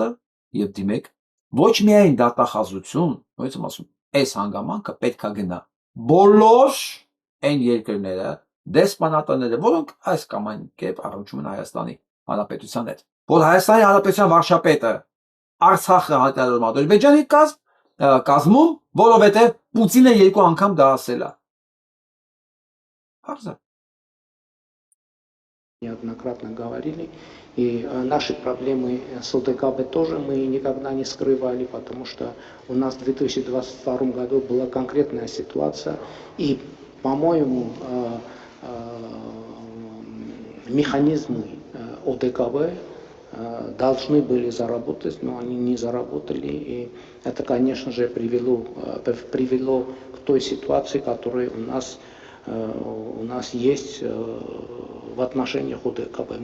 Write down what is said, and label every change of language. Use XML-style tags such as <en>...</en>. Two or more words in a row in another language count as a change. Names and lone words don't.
<hy>եւ դիմեք ոչ միայն դատախազություն, ո՞նց եմ ասում, այս հանգամանքը պետքա գնա բոլոր այն երկրները, դեսպանատները, որոնք այս կամ այն կերպ առնչվում են Հայաստանի Հանրապետության հետ, որ Հայաստանի Հանրապետության վարչապետը Արցախը հայտարարում է Ադրբեջանի կազմում, որովհետեւ Պուտինը երկու անգամ դա ասել է։ Հարցը</hy> <ru>неоднократно говорили, и наши проблемы с ОДКБ тоже мы никогда не скрывали, потому что у нас в 2022 году была конкретная ситуация, и, по-моему, механизмы ОДКБ должны были заработать, но они не заработали, и это, конечно же, привело к той ситуации, которая у нас есть в отношениях ОДКБ.</ru>